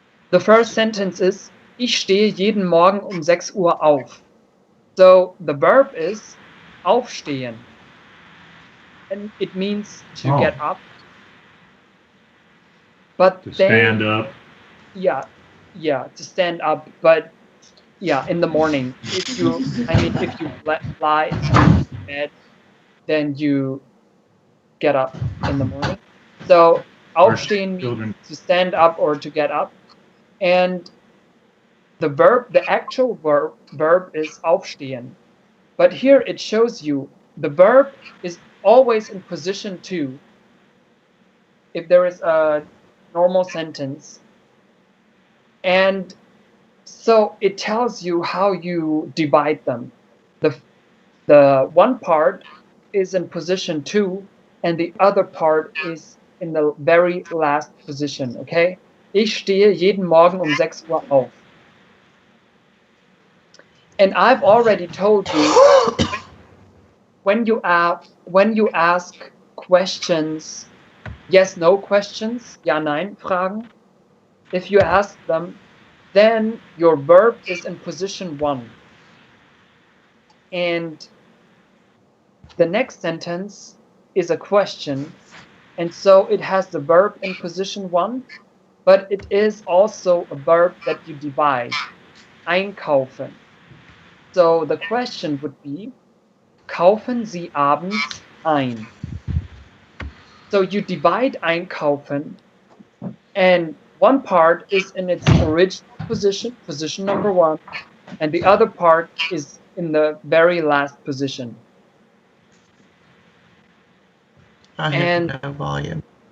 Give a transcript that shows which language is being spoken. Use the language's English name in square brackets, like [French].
[English] The first sentence is: [German] Ich stehe jeden Morgen um 6 Uhr auf. [English] So the verb is aufstehen, and it means to get up. But To then, stand up. Yeah, to stand up. But yeah, in the morning. If you lie in bed, then you get up in the morning. So aufstehen means to stand up or to get up, and the actual verb is aufstehen. But here it shows you the verb is always in position 2. If there is a normal sentence, And so it tells you how you divide them. The one part is in position 2 and the other part is in the very last position, okay? [German] Ich stehe jeden Morgen um 6 Uhr auf. [English] And I've already told you, when you ask questions, yes, no questions, [German] ja, nein Fragen, [English] if you ask them, then your verb is in position 1. And the next sentence is a question, and so it has the verb in position 1, but it is also a verb that you divide, einkaufen. So the question would be, [German] kaufen Sie abends ein? [English] So you divide einkaufen, and one part is in its original position, position number 1, and the other part is in the very last position. I have no volume.